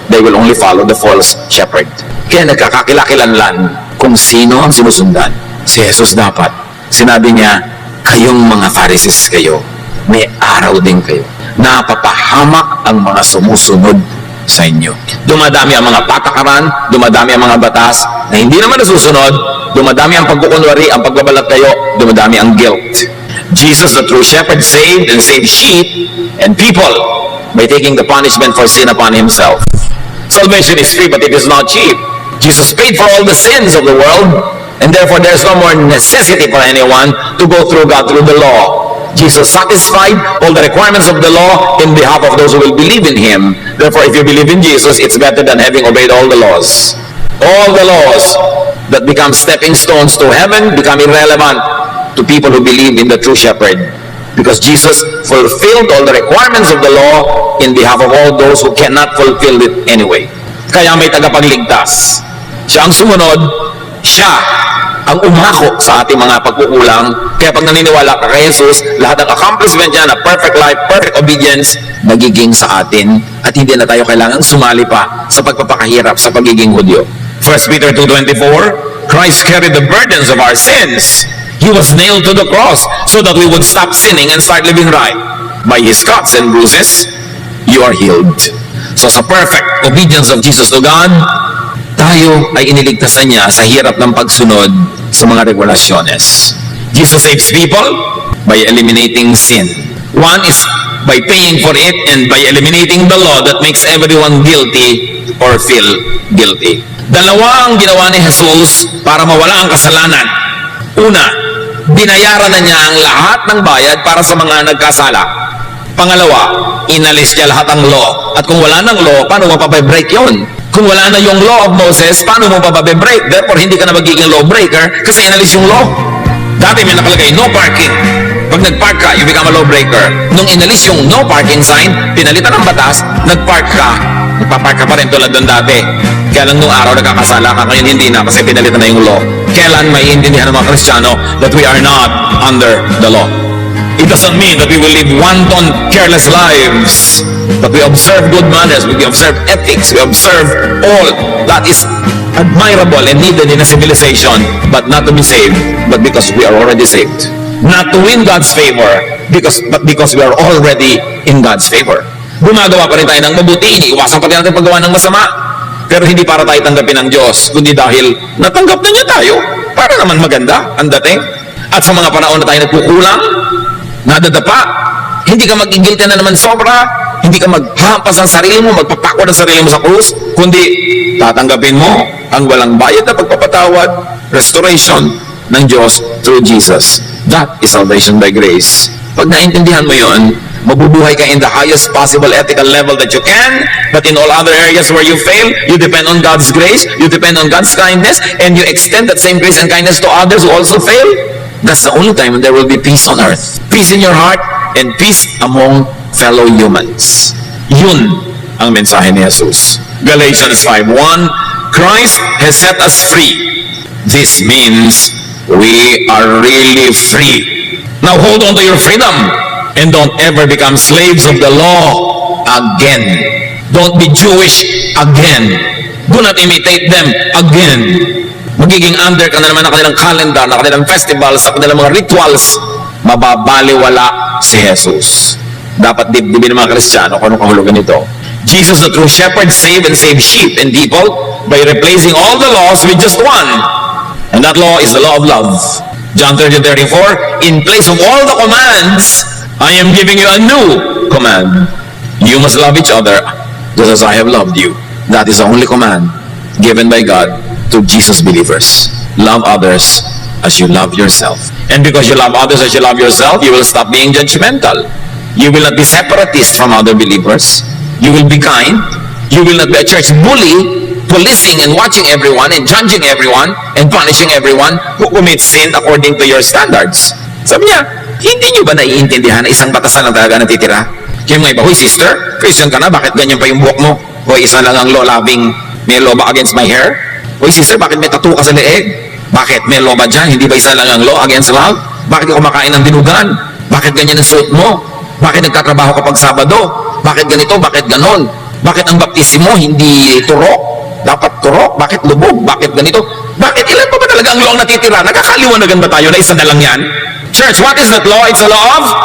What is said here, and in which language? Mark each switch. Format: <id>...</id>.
<en>They will only follow the false shepherd.</en> <tl>Kaya nagkakakilakilanlan kung sino ang sinusundan. Si Jesus dapat. Sinabi niya, kayong mga Pharisees kayo, may araw din kayo. Napapahamak ang mga sumusunod sa inyo. Dumadami ang mga patakaran, dumadami ang mga batas na hindi naman nasusunod, dumadami ang pagkukunwari, ang pagbabalat kayo, dumadami ang guilt.</tl> <en>Jesus, the true shepherd, saved and saved sheep and people by taking the punishment for sin upon himself. Salvation is free, but it is not cheap. Jesus paid for all the sins of the world, and therefore there is no more necessity for anyone to go through God through the law. Jesus satisfied all the requirements of the law in behalf of those who will believe in him. Therefore, if you believe in Jesus, it's better than having obeyed all the laws. All the laws that become stepping stones to heaven become irrelevant to people who believe in the true shepherd. Because Jesus fulfilled all the requirements of the law in behalf of all those who cannot fulfill it anyway.</en> <tl>Kaya may tagapagligtas. Siya ang sumunod, siya ang umako sa ating mga pagkukulang. Kaya pag naniniwala ka kay Jesus, lahat ng accomplishment niya na perfect life, perfect obedience, nagiging sa atin at hindi na tayo kailangang sumali pa sa pagpapakahirap sa pagiging Hudyo.</tl> <en>1 Peter 2:24, Christ carried the burdens of our sins. He was nailed to the cross so that we would stop sinning and start living right. By His cuts and bruises, you are healed.</en> <tl>So sa perfect obedience of Jesus to God, tayo ay iniligtasan niya sa hirap ng pagsunod sa mga regulasyones.</tl> <en>Jesus saves people by eliminating sin. One is by paying for it and by eliminating the law that makes everyone guilty or feel guilty.</en> <tl>Dalawa ang ginawa ni Jesus para mawala ang kasalanan. Una, binayaran na niya ang lahat ng bayad para sa mga nagkasala. Pangalawa, inalis niya lahat ng law. At kung wala ng law, paano mo papabreak yun? Kung wala na yung law of Moses, paano mo papabreak? Therefore, hindi ka na magiging lawbreaker kasi inalis yung law. Dati may nakalagay, no parking. Pag nag-park ka,</tl> <en>you become a lawbreaker.</en> <tl>Nung inalis yung no parking sign, pinalitan ng batas, nag-park ka, nagpa-park ka pa rin tulad doon dati. Kaya lang nung araw nagkakasala ka, ngayon hindi na kasi pinalitan na yung law. Kailan may intindihan ng mga Kristiyano</tl> <en>that we are not under the law? It doesn't mean that we will live wanton, careless lives. But we observe good manners, we observe ethics, we observe all that is admirable and needed in a civilization, but not to be saved, but because we are already saved. Not to win God's favor, but because we are already in God's favor.</en> <tl>Gumagawa pa rin tayo ng mabuti, iniiwasan pa rin natin paggawa ng masama. Pero hindi para tayo tanggapin ng Diyos, kundi dahil natanggap na niya tayo, para naman maganda ang dating. At sa mga panahon na tayo nagkukulang, nadadapa, hindi ka magigilty na naman sobra, hindi ka maghampas ang sarili mo, magpapako ng sarili mo sa krus, kundi tatanggapin mo ang walang bayad na pagpapatawad, restoration ng Diyos through Jesus.</tl> <en>That is salvation by grace.</en> <tl>Pag naintindihan mo yon, mabubuhay ka</tl> <en>in the highest possible ethical level that you can, but in all other areas where you fail, you depend on God's grace, you depend on God's kindness, and you extend that same grace and kindness to others who also fail. That's the only time when there will be peace on earth. Peace in your heart and peace among fellow humans.</en> <tl>Yun ang mensahe ni Jesus.</tl> <en>Galatians 5:1, Christ has set us free. This means we are really free. Now hold on to your freedom and don't ever become slaves of the law again. Don't be Jewish again. Do not imitate them again.</en> <tl>Magiging under ka na naman ng kanilang calendar, ng kanilang festivals, ng kanilang mga rituals, mababaliwala si Jesus. Dapat dibdibin ng mga Kristiyano kung anong kahulugan nito.</tl> <en>Jesus, the true shepherd, saved and saved sheep and people by replacing all the laws with just one. And that law is the law of love. John 13:34, in place of all the commands, I am giving you a new command. You must love each other just as I have loved you. That is the only command given by God to Jesus believers. Love others as you love yourself. And because you love others as you love yourself, you will stop being judgmental. You will not be separatist from other believers. You will be kind. You will not be a church bully, policing and watching everyone and judging everyone and punishing everyone who commits sin according to your standards.</en> <tl>Sabi niya, hindi niyo ba naiintindihan na isang batasan ang talaga natitira? Kaya mga iba, hoy sister, Christian ka na, bakit ganyan pa yung buhok mo? Hoy, isa lang ang law-loving, may law ba</tl> <en>against my hair?</en> <tl>Hoy sister, bakit may tattoo ka sa leeg? Bakit may law ba dyan? Hindi ba isa lang ang law against love? Bakit ka kumakain ng dinugan? Bakit ganyan ang suot mo? Bakit nagtatrabaho kapag Sabado? Bakit ganito? Bakit ganon? Bakit ang baptismo hindi turok? Dapat turok? Bakit lubog? Bakit ganito? Bakit ilan pa ba talaga ang law ang natitira? Nakakaliwanagan ba tayo na isa na lang yan?</tl> <en>Church, what is that law? It's a law of?</en>